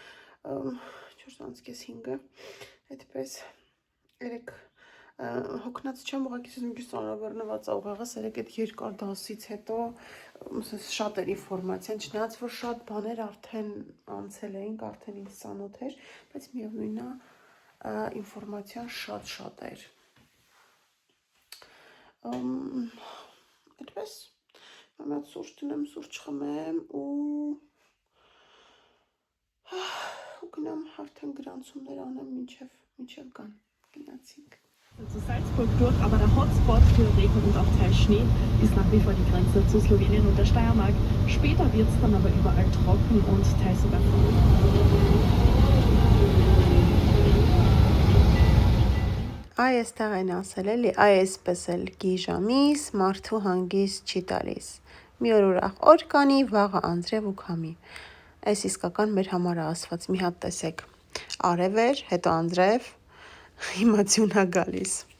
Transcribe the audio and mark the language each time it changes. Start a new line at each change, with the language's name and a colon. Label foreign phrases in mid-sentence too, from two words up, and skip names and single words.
Armenian: 4:45-ը, այդպես երեք հոգնած չեմ, ուղղակի մի քիչ ծանրաբեռնված է ուղեղս, երեք այդ երկար դասից հետո շատ էր ինֆորմացիան, չնայած որ շատ բաներ արդեն անցել էինք, արդեն ինձ ծանոթ էր, բայց միևնույնն է ինֆորմացիան շատ էր։ Այդպես մի հատ սուրճ դնեմ, սուրճ խմեմ ու գնամ արդեն գրանցումներ անեմ մինչև gehen.
German: Gehen. Zu Salzburg durch, aber der Hotspot für Regen und auch Teilschnee ist nach wie vor die Grenze zu Slowenien und der Steiermark. Später wird es dann aber überall trocken und teils sogar voll.
Armenian: Այստեղ են ասել էլի, այսպես էլ գիժամիս, մարդու հանգիստ չի տալիս։ Մի օր ուրախ օր կանի, վաղը անձրև ու քամի։ Այս իսկական մեր համար է ասված, մի հատ տեսեք։ Արև էր, հետո անձրև, հիմա ձյուն է գալիս։